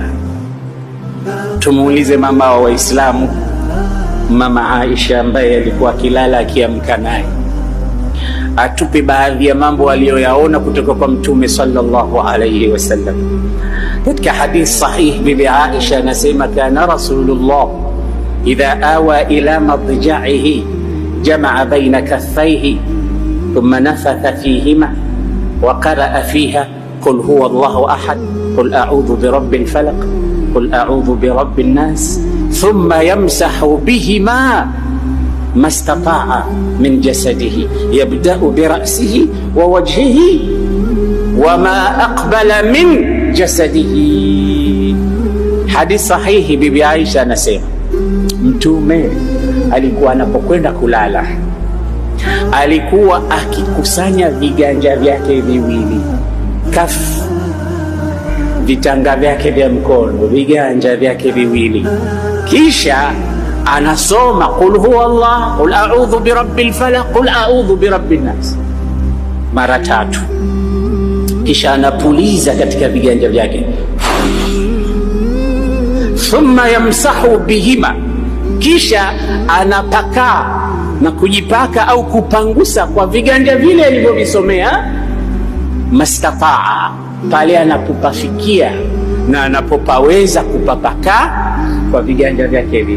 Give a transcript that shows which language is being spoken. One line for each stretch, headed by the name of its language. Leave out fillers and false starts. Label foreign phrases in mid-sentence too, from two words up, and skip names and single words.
Swahili: Tumuulize mama wa Waislamu, Mama Aisha, ambaye alikuwa akilala akiamka naye, atupe baadhi ya mambo aliyoyaona kutoka kwa Mtume
Arabic: صلى الله عليه وسلم.
Swahili: Katika hadith sahih, bibi Aisha anasema
Arabic: كان رسول الله إذا أوى إلى مضجعه جمع بين كفيه ثم نفث فيهما وقرأ فيهما قل هو الله أحد قل أعوذ برب الفلق قل أعوذ برب الناس ثم يمسح بهما ما استطاع من جسده يبدأ برأسه ووجهه وما أقبل من جسده.
Swahili: Hadith sahihi, bibi Aisha anasema Mtume alikuwa anapokwenda kulala alikuwa akikusanya viganja vyake viwili, kaf, vitanga vyake vya mkono, viganja vyake viwili, kisha anasoma
Arabic: قل هو الله, قل أعوذ برب الفلق, قل أعوذ برب الناس
Swahili: mara 3, kisha anapuliza katika viganja vyake.
Arabic: ثم يمسح بهما,
Swahili: kisha anapaka na kujipaka au kupangusa kwa viganja vile alivyovisomea, mastataa, pale anapopafikia na anapopaweza kupapaka kwa viganja vyake vile.